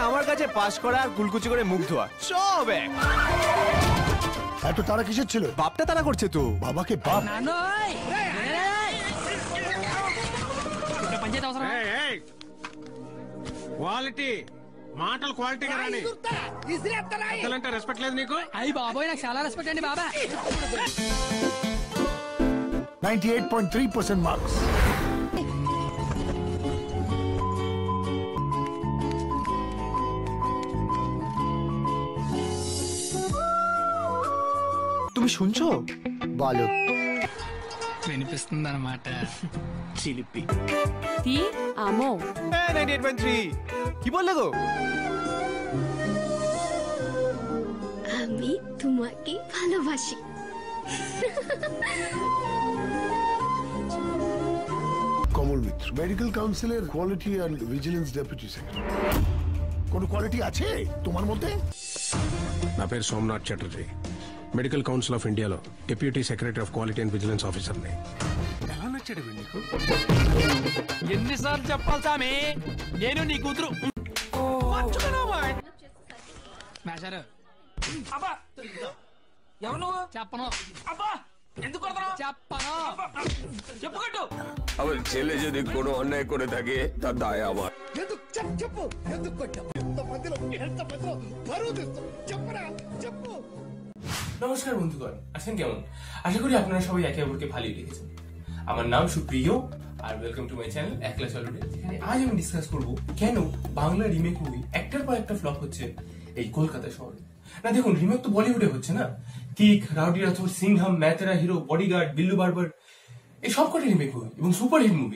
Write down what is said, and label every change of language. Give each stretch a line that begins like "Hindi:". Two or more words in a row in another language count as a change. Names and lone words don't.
Bangla: কাছে পাস করা আর কুলকুচি করে মুখ ধোয়া সব এক। এত তারা কিসের ছিল? বাপটা তারা করছে তো। বাবাকে বাপ
Telugu: క్వాలిటీ మాటలు క్వాలిటీగా రాని అంటే రెస్పెక్ట్ లేదు నీకు? అయ్యి బాబోయ్ నాకు చాలా రెస్పెక్ట్ అండి బాబా. 98.3% మార్క్స్.
Bangla: তুমি শুনছো? বলো.
Telugu: వినిపిస్తుంది అన్నమాట. চিলিপি
Spanish: te amo
Bangla: 98.3 কি বললে গো? আমি তোমাকে ভালোবাসি. কমল মিত্র, মেডিকেল কাউন্সিলের
English: quality and vigilance deputy secretary.
Bangla: কোন কোয়ালিটি আছে তোমার মধ্যে?
Telugu: నా పేరు సోమనాథ్ చటర్జీ, మెడికల్ కౌన్సిల్ ఆఫ్ ఇండియాలో
English: deputy secretary of quality and vigilance officer.
Telugu: ఎలా నచ్చాడు నీకు? ఎన్నిసార్లు చెప్పాలి సామి, నేను నీ కూతురు. మేషారు ఎవరు నువ్వు? చెప్పను. అబ్బా ఎందుకు కొడతావు? చెప్పను. చెప్పుకుంటూ
Bangla: আমার ছেলে যদি কোনো অন্যায় করে থাকে তার দায় আমার.
Telugu: చెప్పు ఎందుకు కొట్టావు? ఎంత మధ్యలో బరువు తెస్తావు? చెప్పరా చెప్పు.
Bangla: নমস্কার বন্ধুগণ, আছেন কেমন? আশা করি আপনারা সবাই একে অপরকে ভালোই রেখেছেন। আমার নাম সুপ্রিয় আর
English: welcome to my channel
Bangla: একলা চলুন। যেখানে আজ আমি ডিসকাস করব কেন বাংলা
English: remake movie
Bangla: একটার পর একটা ফ্লপ হচ্ছে এই কলকাতা শহরে। না দেখুন, রিমেক তো বলিউডে হচ্ছে না, কিক, রাউডি রাথোর, সিংহাম, ম্যাতেরা হিরো, বডিগার্ড, বিল্লু বারবার, এই সব কটা
English: remake movie
Bangla: এবং
English: superhit movie.